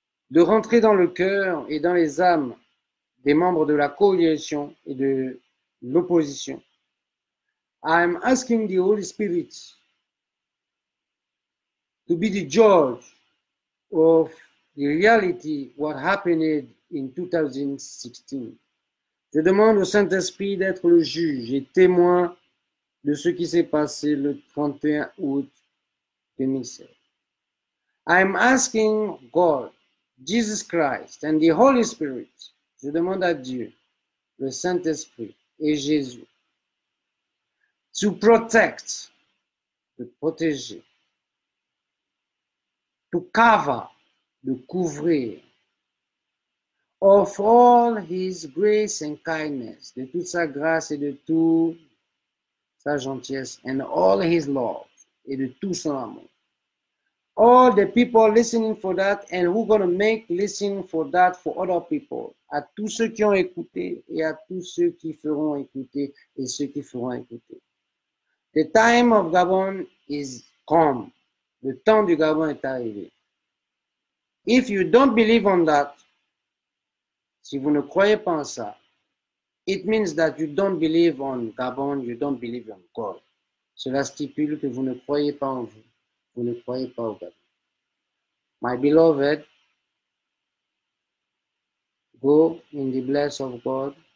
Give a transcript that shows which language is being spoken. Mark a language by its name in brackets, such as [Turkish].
[French] de rentrer dans le cœur et dans les âmes des membres de la coalition et de l'opposition. [English] I am asking the Holy Spirit to be the judge of the reality what happened in 2016. [French] Je demande au Saint-Esprit d'être le juge et témoin de ce qui s'est passé le 31 août 2016. [English] I am asking God, Jesus Christ and the Holy Spirit. [French] Je demande à Dieu, le Saint-Esprit et Jésus, [English] to protect, [French] de protéger, [English] to cover, [French] de couvrir, [English] of all his grace and kindness, [French] de toute sa grâce et de toute sa gentillesse, [English] and all his love, [French] et de tout son amour. [English] All the people listening for that and who gonna make listen for that for other people. [French] À tous ceux qui ont écouté et à tous ceux qui feront écouter et ceux qui feront écouter. [English] The time of Gabon is come. [French] Le temps du Gabon est arrivé. [English] If you don't believe on that, [French] si vous ne croyez pas en ça, [English] it means that you don't believe on Gabon, you don't believe on God. [French] Cela stipule que vous ne croyez pas en vous. Vous ne croyez pas au Gabon. [English] My beloved, go in the bless of God.